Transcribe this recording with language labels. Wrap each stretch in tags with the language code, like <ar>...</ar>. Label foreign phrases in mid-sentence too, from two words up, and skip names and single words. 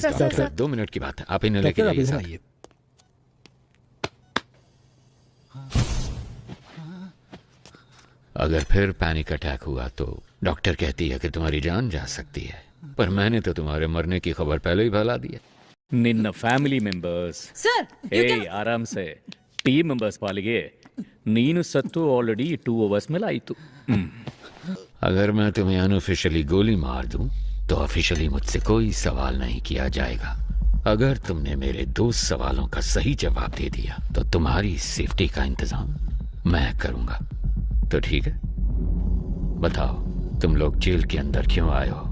<hi>डॉक्टर 2 मिनट की बात है, आप इन्हें लेके जाइए साथ। अगर फिर</hi> <en>panic attack</en> <hi>हुआ तो डॉक्टर कहती है कि तुम्हारी जान जा सकती है, पर मैंने तो तुम्हारे मरने की खबर पहले ही फैला दी है।</hi> <kn>ನಿನ್ನ</kn> <en>family members</en> <hi>आराम से</hi> <en>team members</en> <kn>ಪಾಲಿಗೆ ನೀನು ಸತ್ತು ಆಲ್ರೆಡಿ</kn> <en>2 hours</en> <kn>ಮೇಲೆ ಆಯಿತು।</kn> <hi>अगर मैं तुम्हें अनऑफिशियली गोली मार दूं तो ऑफिशियली मुझसे कोई सवाल नहीं किया जाएगा। अगर तुमने मेरे 2 सवालों का सही जवाब दे दिया तो तुम्हारी सेफ्टी का इंतजाम मैं करूंगा। तो ठीक है, बताओ तुम लोग जेल के अंदर क्यों आए हो?</hi>